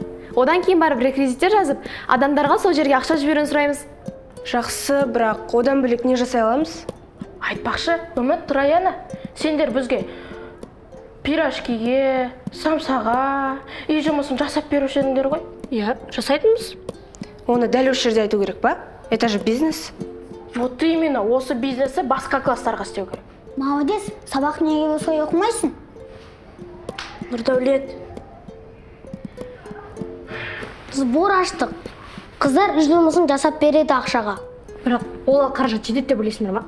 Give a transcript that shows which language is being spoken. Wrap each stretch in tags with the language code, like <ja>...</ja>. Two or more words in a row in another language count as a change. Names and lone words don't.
<kk>Одан кейін барып реквизиттер жазып, адамдарға сол жерге ақша жіберуін сұраймыз. Жақсы, бірақ одан бөлек не жасай аламыз? Айтпақшы, Үміт, Тұраяна, сендер бізге пирожкиге, самсаға, үй жұмысын жасап беруші едіңдер ғой. Иә, жасайтынбыз. Оны дәл осы жерде айту керек па?</kk> <ru>Это же бизнес. Вот именно</ru> <kk>осы бизнесті басқа класстарға істеу керек. Молодец, сабақ неге осылай оқымайсың? Нұрдәулет, Сбор аштық. Қыздар үй жұмысын жасап береді ақшаға. бірақ ол қаражат жетеді деп ойлайсыңдар ма?</kk>